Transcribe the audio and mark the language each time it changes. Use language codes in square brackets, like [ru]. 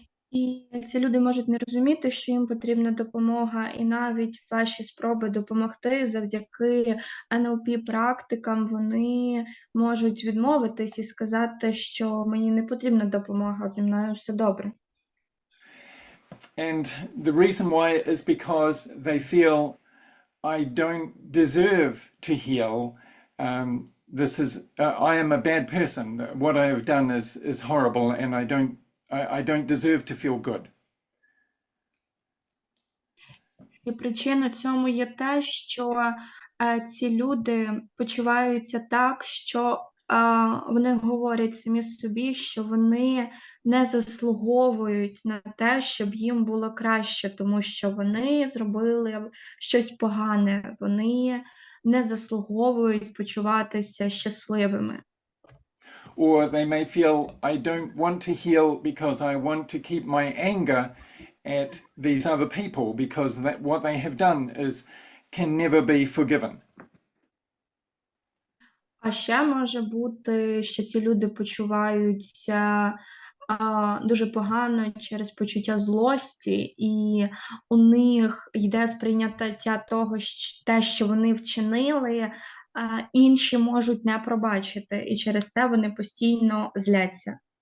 [uk] І ці люди можуть не розуміти, що їм потрібна допомога, і навіть ваші спроби допомогти завдяки NLP-практикам вони можуть відмовитись і сказати, що мені не потрібна допомога, зі мною все добре. [en] And the reason why is because they feel I don't deserve to heal. This is I am a bad person. What I have done is horrible, and I don't deserve to feel good. [uk] І причина цьому є те, що ці люди почуваються так, що вони говорять самі собі, що вони не заслуговують на те, щоб їм було краще, тому що вони зробили щось погане, вони не заслуговують почуватися щасливими. [en] Or they may feel I don't want to heal because I want to keep my anger at these other people because what they have done can never be forgiven. [uk] А ще може бути, що ці люди почуваються дуже погано через почуття злості, і у них йде сприйняття того, те, що вони вчинили, інші можуть не пробачити, і через це вони постійно зляться.